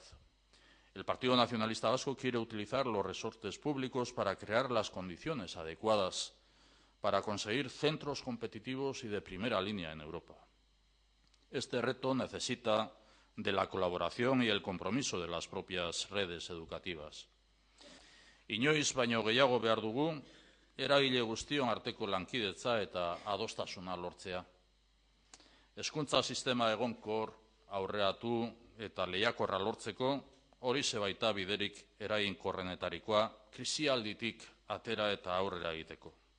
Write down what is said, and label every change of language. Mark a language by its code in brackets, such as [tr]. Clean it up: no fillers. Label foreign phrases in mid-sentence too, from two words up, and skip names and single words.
[es] El Partido Nacionalista Vasco quiere utilizar los resortes públicos para crear las condiciones adecuadas para conseguir centros competitivos y de primera línea en Europa. Este reto necesita de la colaboración y el compromiso de las propias redes educativas. [eu] Inoiz baino gehiago behar dugu, eragile guztion arteko lankidetza eta adostasuna lortzea. Hezkuntza sistema egonkor, aurreratu eta lehiakorra lortzeko, horixe baita biderik eraginkorrenetarikoa, krisialditik atera eta aurrera egiteko.